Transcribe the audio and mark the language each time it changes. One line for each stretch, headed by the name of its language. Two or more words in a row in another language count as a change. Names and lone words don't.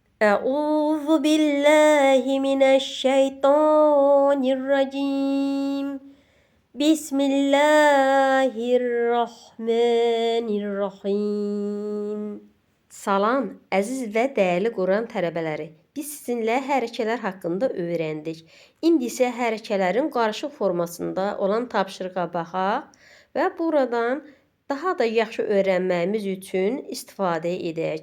Arabic: أعوذ بالله من الشيطان الرجيم بسم الله الرحمن الرحيم.
Azerbaijani: Salam, əziz və dəyərli Quran tələbələri. Biz sizinlə hərəkələr haqqında öyrəndik. İndi isə hərəkələrin qarışıq formasında olan tapşırığa baxaq və buradan daha da yaxşı öyrənməyimiz üçün istifadə edək.